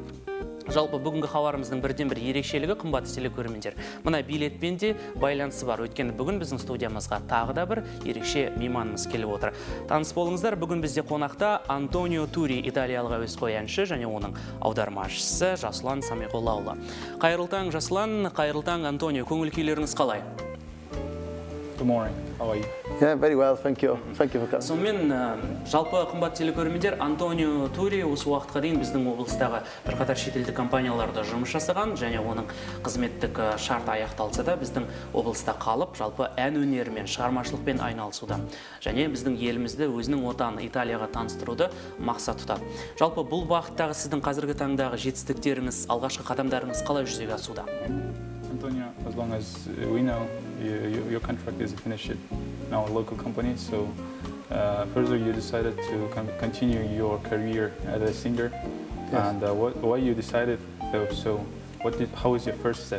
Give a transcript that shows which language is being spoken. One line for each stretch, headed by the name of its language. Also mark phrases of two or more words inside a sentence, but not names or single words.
Kazakh: Жалпы бүгінгі хабарымыздың бірден-бір ерекшелігі, қымбатты телекөрермендер, мына билетпен де байланысы бар. Өйткені бүгін біздің студиямызға тағы да бір ерекше мейманымыз келіп отыр. Таныс болыңыздар, бүгін бізде қонақта Тoni Turi, италиялық әуесқой әнші және оның аудармашысы Жасұлан Самиғоллаұлы. Қайырлы таң, Жасұлан, қайырлы таң, Антонио, көңіл күйлеріңіз қалай?
English: Good morning. How are you? Yeah, very well, thank you. Thank you for coming.
Kazakh: Сонымен, жалпы қымбатты телекөрермендер, Тoni Turi осы уақытқа дейін біздің облыстағы бірқатар шетелдік компанияларда жұмыс жасаған, және оның қызметтік шарты аяқталса да, біздің облыста қалып, жалпы ән өнерімен, шығармашылықпен айналысуда. Және біздің елімізді өзінің отаны Италияға таныстыруды мақсат тұтады. Жалпы бұл бағыттағы сіздің қазіргі таңдағы жетістіктеріңіз, алғашқы қадамдарыңыз қалай жүзеге асуда?
English: Antonio, as long as we know, your contract is finished in our local company, so further you decided to continue your career as a singer. Yes. And why you decided though? So how was your first step?